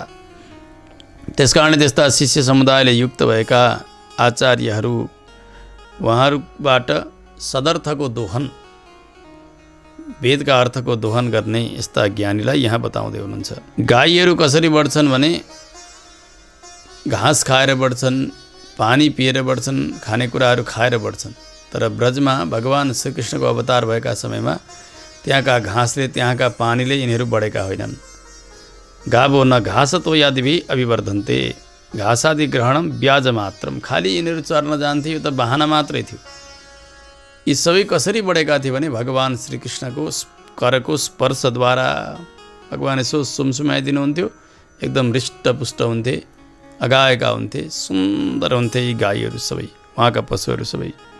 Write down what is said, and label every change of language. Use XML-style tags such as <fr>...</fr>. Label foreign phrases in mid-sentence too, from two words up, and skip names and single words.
<ne>त्यसकारणले त्यस्ता शिष्य समुदायले युक्त भएका आचार्यहरू, उहाँहरूबाट सदर्थको दोहन, वेदका अर्थको दोहन गर्ने यस्ता ज्ञानीलाई यहाँ बताउँदै हुनुहुन्छ। गाईहरू कसरी बढ्छन् भने घाँस खाएर बढ्छन्, पानी पिएर बढ्छन्, खानेकुराहरू खाएर बढ्छन्। तर ब्रजमा भगवान श्रीकृष्णको अवतार भएका समयमा त्यहाँका घाँसले, त्यहाँका पानीले यिनीहरू बढेका होइनन्।</ne> <sa>गावो न घासतो यादिभि अभिवर्धन्ते, घाँसादि ग्रहणम ब्याज मात्रम।</sa> <ne>खालि यिनीहरू चर्न जान्थे, यो त बहाना मात्रै थियो। यी सबै कसरी बढेका थिए भने भगवान श्रीकृष्णको करको स्पर्शद्वारा। भगवान यसो सुमसुमाइदिनुहुन्थ्यो, एकदम हृष्टपुष्ट हुन्थे, अगाएका हुन्थे, सुन्दर हुन्थे यी गाईहरू सबै, उहाँका पशुहरू सबै।</ne>